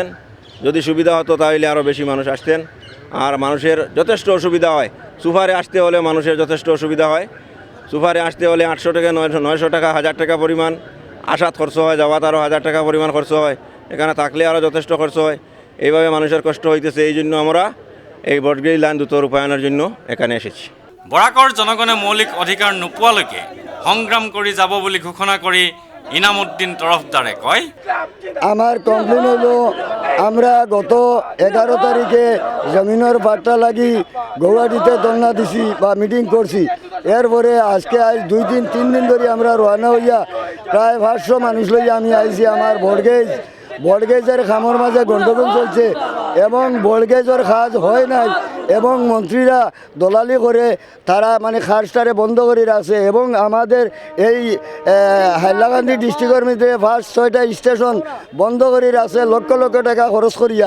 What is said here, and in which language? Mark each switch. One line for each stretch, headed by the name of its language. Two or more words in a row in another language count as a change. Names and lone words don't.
Bangla: যদি সুবিধা হতো তাহলে আরও বেশি মানুষ আসতেন। আর মানুষের যথেষ্ট অসুবিধা হয়, সুপারে আসতে হলে মানুষের যথেষ্ট অসুবিধা হয়। সুপারে আসতে হলে 800 টাকা, 900 টাকা, 1000 টাকা পরিমাণ আসাত খরচ হয়, যাওয়াত আরও 1000 টাকা পরিমাণ খরচ হয়, এখানে থাকলে আরও যথেষ্ট খরচ হয়। এইভাবে মানুষের কষ্ট হইতেছে। এই জন্য আমরা এই ব্রডগেজ লাইন দ্রুত রূপায়ণের জন্য এখানে এসেছি।
Assamese: বৰাকৰ জনগণে মৌলিক অধিকাৰ নোপোৱালৈকে সংগ্ৰাম কৰি যাব বুলি ঘোষণা কৰি ইনামুদ্দিন তৰফদাৰে কয়,
Bangla: আমার কমপ্লেন হলো আমরা গত 11 তারিখে জমিনের বার্তা লাগি গৌহাটিতে ধর্ণা দিছি বা মিটিং করছি। এরপরে আজকে 2-3 দিন ধরে আমরা রওনা হইয়া প্রায় 500 মানুষ লইয়া আমি আইছি। আমার বড়গেজের খামর মাঝে গন্ডগোল চলছে এবং বড়গেজের কাজ হয় নাই এবং মন্ত্রীরা দলালি করে তারা মানে খাসটারে বন্ধ করে রাখছে এবং আমাদের এই হাইলাকান্দি ডিস্ট্রিক্টের মধ্যে ফার্স্ট 6টা স্টেশন বন্ধ করে রাখছে লক্ষ লক্ষ টাকা খরচ করিয়া।